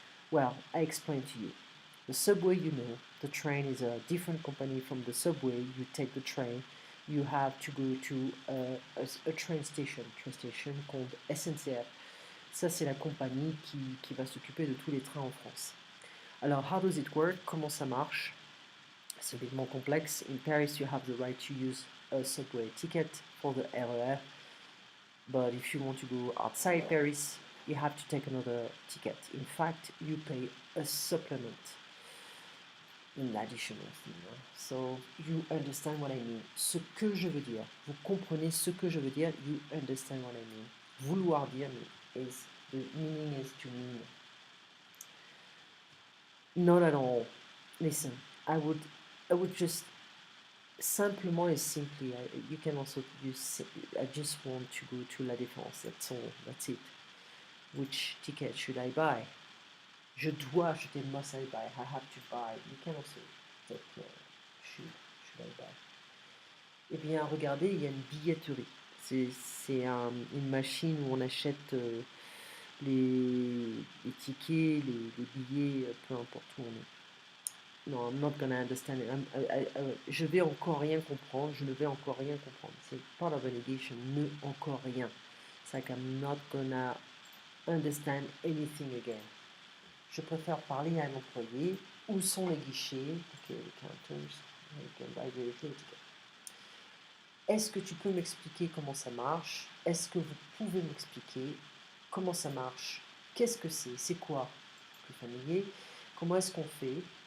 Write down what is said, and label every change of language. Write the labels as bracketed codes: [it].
[en] Well, I explain to you. The subway, you know, the train is a different company from the subway. You take the train you have to go to a train station called SNCF. [fr] Ça, c'est la compagnie qui va s'occuper de tous les trains en France. Alors, [en] how does it work? [fr] Comment ça marche? C'est [en] a bit more complex. In Paris, you have the right to use a subway ticket for the RER. But if you want to go outside Paris, you have to take another ticket. In fact, you pay a supplement, an additional thing. So you understand what I mean. [fr] Ce que je veux dire. Vous comprenez ce que je veux dire. [en] You understand what I mean. [fr] Vouloir dire [en] is the meaning is to mean. Not at all. Listen, I would just [fr] simplement et [en] simply, you can also use, I just want to go to La Défense, that's all, that's it. Which ticket should I buy? [fr] Je dois acheter, [en] must I buy, I have to buy. You can also take, should I buy? [fr] Eh bien, regardez, il y a une billetterie. C'est une machine où on achète les tickets, les billets, peu importe où on est. [en] No, I'm not gonna understand it. [fr] Je vais encore rien comprendre. Je ne vais encore rien comprendre. C'est [en] part of a negation. [fr] Ne encore rien. [en] It's like I'm not gonna understand anything again. [fr] Je préfère parler à un employé. Où sont les guichets? Ok, les counters. [en] You can buy the ticket. [fr] Est-ce que tu peux m'expliquer comment ça marche? Est-ce que vous pouvez m'expliquer comment ça marche? Qu'est-ce que c'est? C'est quoi? Plus familier. Comment est-ce qu'on fait?